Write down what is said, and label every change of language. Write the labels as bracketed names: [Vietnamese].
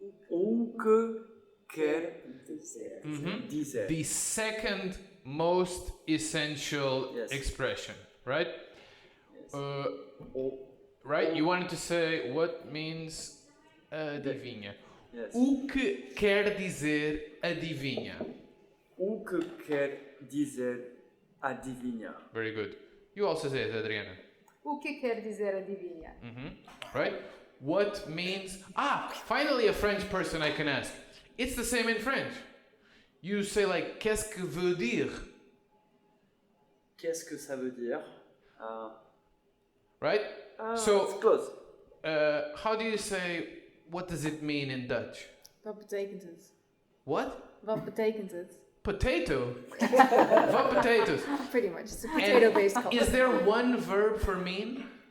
[Portuguese] O que quer dizer? [English] The second most essential Yes. expression, right? Right? You wanted to say what means adivinha. Yes. [Portuguese] O que quer dizer adivinha? O que quer dizer adivinha? [English] Very good. You also say it, Adriana. [Portuguese] O que quer dizer adivinha? [English] Right? What means... finally a French person I can ask. It's the same in French. [French] You say like, qu'est-ce que veut dire? Qu'est-ce que ça veut dire? [English] Right? It's So, close. how do you say, what does it mean in Dutch? [Dutch] Wat betekent het? [English] What? [Dutch] Wat betekent het? [English] Potato? What potatoes? Pretty much. It's a And potato-based culture. is there one verb for mean?